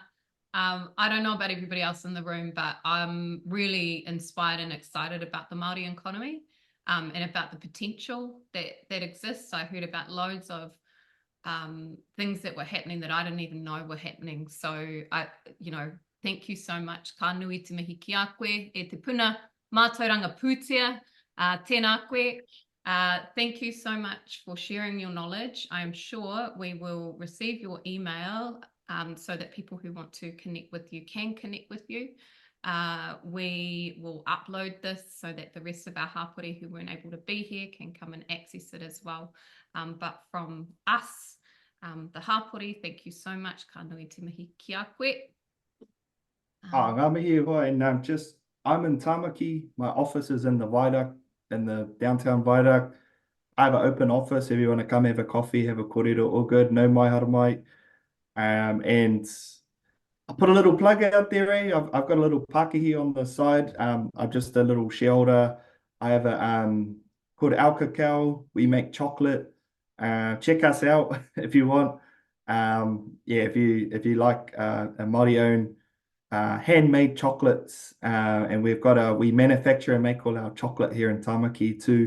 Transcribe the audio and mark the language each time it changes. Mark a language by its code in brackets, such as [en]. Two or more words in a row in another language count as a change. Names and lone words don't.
[en] I don't know about everybody else in the room, but I'm really inspired and excited about the Māori economy, and about the potential that exists. I heard about loads of things that were happening that I didn't even know were happening. So you know, thank you so much. [mi] Ka nui te mihi ki a koe, e te puna Mātauranga pūtea, tēnā koe. [en] Thank you so much for sharing your knowledge. I'm sure we will receive your email so that people who want to connect with you can connect with you. We will upload this so that the rest of our hapori who weren't able to be here can come and access it as well. But from us, the hapori, thank you so much. [mi] Ka nui te mihi ki a koe. Ngā mihi hoa, [en] and I'm in Tamaki. My office is in the viaduct, in the downtown viaduct. I have an open office. If you want to come have a coffee, have a kōrero, all good, [mi] no mai haramai. [en] And I put a little plug out there, eh? I've got a little Pākehī on the side. I'm just a little shareholder. I have a called Al Cacao. We make chocolate. Check us out if you want. Yeah, if you like a Māori-owned handmade chocolates, and we manufacture and make all our chocolate here in Tamaki too.